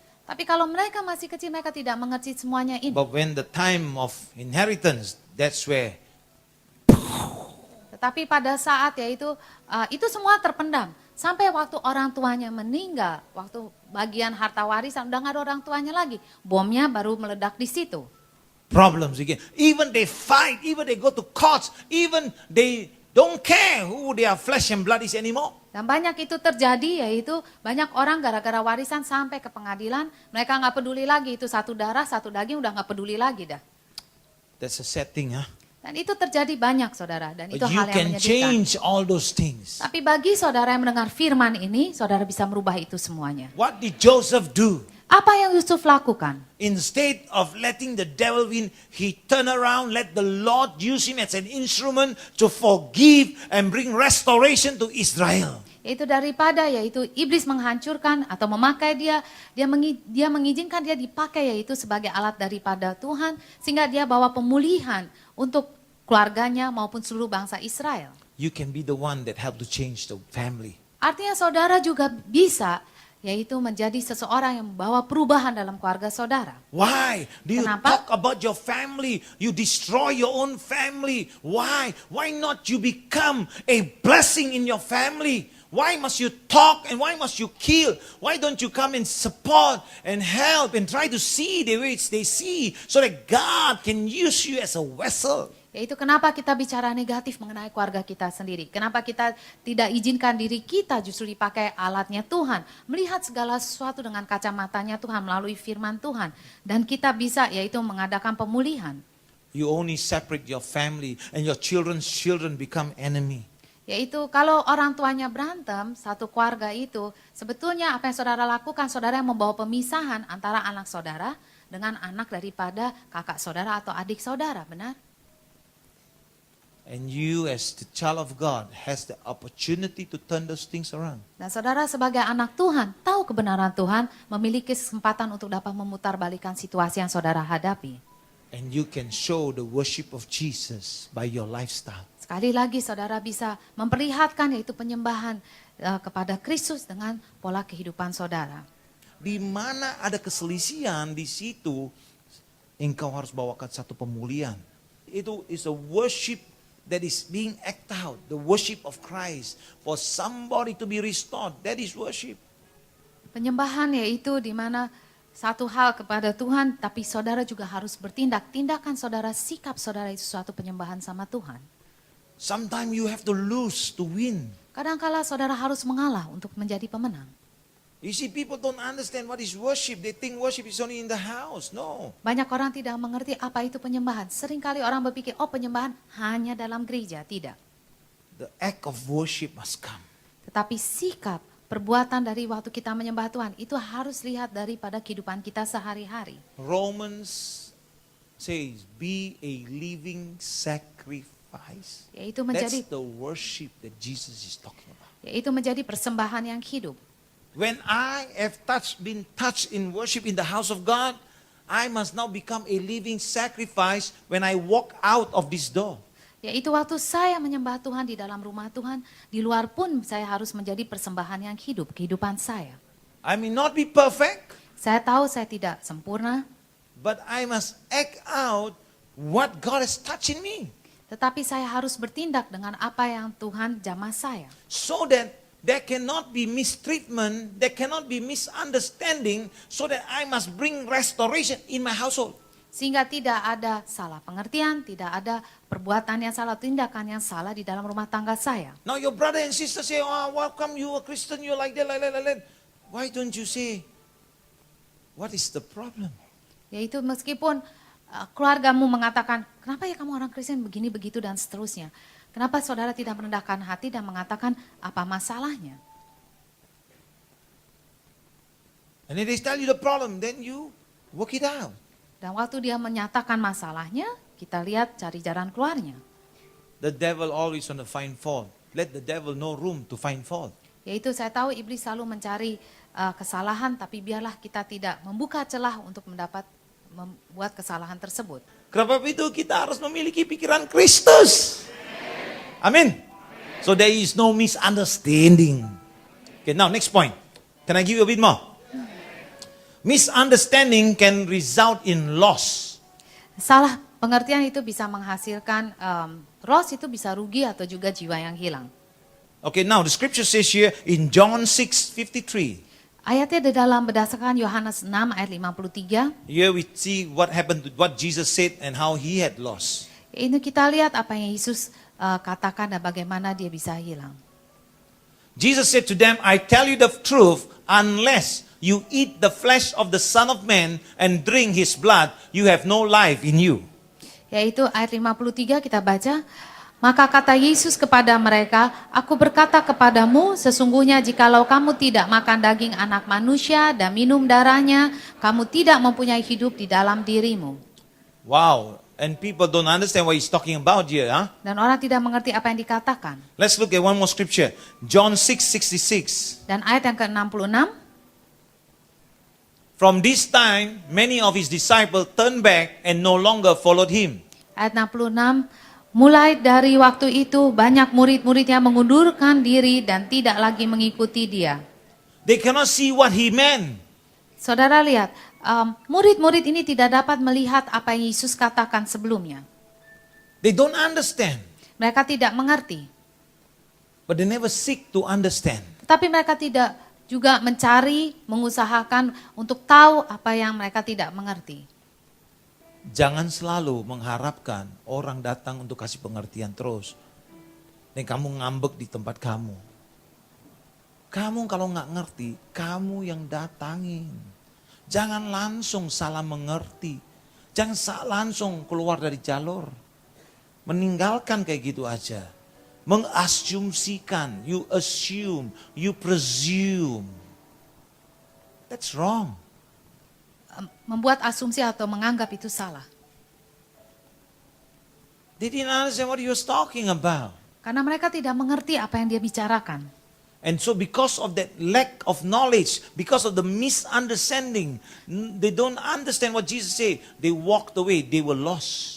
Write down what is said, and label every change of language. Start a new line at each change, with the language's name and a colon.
Indonesian: Tapi kalau mereka masih kecil, mereka tidak mengerti semuanya ini.
English: But when the time of inheritance, that's where.
Indonesian: Tetapi pada saat itu semua terpendam. Sampai waktu orang tuanya meninggal, waktu bagian harta warisan udah nggak ada orang tuanya lagi. Bomnya baru meledak di situ.
English: Problems again. Even they fight, even they go to courts, even they don't care who their flesh and blood is anymore.
Indonesian: Dan banyak itu terjadi, yaitu banyak orang gara-gara warisan sampai ke pengadilan, mereka nggak peduli lagi, itu satu darah, satu daging, udah nggak peduli lagi dah.
English: That's a sad thing, huh?
Indonesian: Dan itu terjadi banyak saudara, dan itu
English: But you
Indonesian: hal yang
English: can
Indonesian: menyedihkan.
English: change all those things.
Indonesian: Tapi bagi saudara yang mendengar firman ini, saudara bisa merubah itu semuanya.
English: What did Joseph do?
Indonesian: Apa yang Yusuf lakukan?
English: Instead of letting the devil win, he turned around, let the Lord use him as an instrument to forgive and bring restoration to Israel.
Indonesian: Yaitu daripada yaitu iblis menghancurkan atau memakai dia mengizinkan dia dipakai yaitu sebagai alat daripada Tuhan sehingga dia bawa pemulihan untuk keluarganya maupun seluruh bangsa Israel.
English: You can be the one that help to change the family.
Indonesian: Artinya saudara juga bisa yaitu menjadi seseorang yang membawa perubahan dalam keluarga saudara.
English: Why do you
Indonesian: Kenapa?
English: talk about your family? You destroy your own family. Why? Why not you become a blessing in your family? Why must you talk and why must you kill? Why don't you come and support and help and try to see the way they see so that God can use you as a vessel?
Indonesian: Yaitu kenapa kita bicara negatif mengenai keluarga kita sendiri. Kenapa kita tidak izinkan diri kita justru dipakai alatnya Tuhan. Melihat segala sesuatu dengan kacamatanya Tuhan melalui firman Tuhan. Dan kita bisa yaitu mengadakan pemulihan.
English: You only separate your family and your children's children become enemy.
Indonesian: Yaitu kalau orang tuanya berantem, satu keluarga itu, sebetulnya apa yang saudara lakukan, saudara yang membawa pemisahan antara anak saudara dengan anak daripada kakak saudara atau adik saudara, benar?
English: And you as the child of God has the opportunity to turn those things around.
Indonesian: Dan saudara sebagai anak Tuhan, tahu kebenaran Tuhan, memiliki kesempatan untuk dapat memutarbalikkan situasi yang saudara hadapi.
English: And you can show the worship of Jesus by your lifestyle.
Indonesian: Sekali lagi saudara bisa memperlihatkan yaitu penyembahan kepada Kristus dengan pola kehidupan saudara. Di mana ada keselisihan di situ, engkau harus bawakan satu pemulihan.
English: Itu is a worship that is being acted out, the worship of Christ. For somebody to be restored, that is worship.
Indonesian: Penyembahan yaitu di mana satu hal kepada Tuhan, tapi saudara juga harus bertindak. Tindakan saudara, sikap saudara itu suatu penyembahan sama Tuhan.
English: Sometimes you have to lose to win.
Indonesian: Kadangkala saudara harus mengalah untuk menjadi pemenang.
English: You see, people don't understand what is worship. They think worship is only in the house. No.
Indonesian: Banyak orang tidak mengerti apa itu penyembahan. Seringkali orang berpikir, oh penyembahan hanya dalam gereja. Tidak.
English: The act of worship must come.
Indonesian: Tetapi sikap, perbuatan dari waktu kita menyembah Tuhan, itu harus lihat daripada kehidupan kita sehari-hari.
English: Romans says, be a living sacrifice.
Indonesian: Yaitu
English: That's
Indonesian: menjadi,
English: the worship that Jesus is talking about.
Indonesian: yaitu menjadi persembahan yang hidup.
English: When I have been touched in worship in the house of God, I must now become a living sacrifice when I walk out of this door.
Indonesian: Yaitu waktu saya menyembah Tuhan di dalam rumah Tuhan, di luar pun saya harus menjadi persembahan yang hidup, kehidupan saya.
English: I may not be perfect,
Indonesian: Saya tahu saya tidak sempurna,
English: but I must act out what God has touched in me.
Indonesian: tetapi saya harus bertindak dengan apa yang Tuhan jamah saya.
English: So that there cannot be mistreatment, there cannot be misunderstanding, so that I must bring restoration in my household.
Indonesian: Sehingga tidak ada salah pengertian, tidak ada perbuatan yang salah, tindakan yang salah di dalam rumah tangga saya.
English: Now your brother and sister say, oh, welcome, you a Christian, you like that, like that, like that. Why don't you say, what is the problem?
Indonesian: Yaitu meskipun keluargamu mengatakan, kenapa ya kamu orang Kristen begini, begitu, dan seterusnya. Kenapa saudara tidak merendahkan hati dan mengatakan apa masalahnya?
English: And if they tell you the problem, then you work it out.
Indonesian: Dan waktu dia menyatakan masalahnya, kita lihat cari jalan keluarnya.
English: The devil always want to find fault. Let the devil no room to find fault.
Indonesian: Yaitu saya tahu iblis selalu mencari kesalahan, tapi biarlah kita tidak membuka celah untuk membuat kesalahan tersebut. Kenapa itu kita harus memiliki pikiran Kristus? Amin.
English: So there is no misunderstanding. Okay, now next point. Can I give you a bit more? Misunderstanding can result in loss.
Indonesian: Salah pengertian itu bisa menghasilkan loss, itu bisa rugi atau juga jiwa yang hilang.
English: Okay, now the scripture says here in John 6:53.
Indonesian: Ayatnya di dalam berdasarkan Yohanes 6 ayat 53.
English: Here we see what happened to what Jesus said and how he had lost.
Indonesian: Ini kita lihat apa yang Yesus katakan dan bagaimana dia bisa hilang.
English: Jesus said to them, I tell you the truth, unless you eat the flesh of the Son of Man and drink his blood, you have no life in you.
Indonesian: Yaitu ayat 53 kita baca. Maka kata Yesus kepada mereka, aku berkata kepadamu, sesungguhnya jikalau kamu tidak makan daging anak manusia dan minum darahnya, kamu tidak mempunyai hidup di dalam dirimu.
English: Wow, and people don't understand what he's talking about here. Huh?
Indonesian: Dan orang tidak mengerti apa yang dikatakan.
English: Let's look at one more scripture. John 6:66.
Indonesian: Dan ayat yang ke-66.
English: From this time, many of his disciples turned back and no longer followed him.
Indonesian: Ayat 66. Mulai dari waktu itu banyak murid-muridnya mengundurkan diri dan tidak lagi mengikuti dia.
English: They cannot see what he meant.
Indonesian: Saudara lihat, murid-murid ini tidak dapat melihat apa yang Yesus katakan sebelumnya.
English: They don't understand.
Indonesian: Mereka tidak mengerti.
English: But they never seek to understand.
Indonesian: Tetapi mereka tidak juga mencari, mengusahakan untuk tahu apa yang mereka tidak mengerti. Jangan selalu mengharapkan orang datang untuk kasih pengertian terus. Dan kamu ngambek di tempat kamu. Kamu kalau nggak ngerti, kamu yang datangin. Jangan langsung salah mengerti. Jangan langsung keluar dari jalur. Meninggalkan kayak gitu aja. Mengasumsikan,
English: you assume, you presume. That's wrong.
Indonesian: Membuat asumsi atau menganggap itu salah.
English: They didn't understand what he was talking about.
Indonesian: Karena mereka tidak mengerti apa yang dia bicarakan.
English: And so because of that lack of knowledge, because of the misunderstanding, they don't understand what Jesus said. They walked away, they were lost.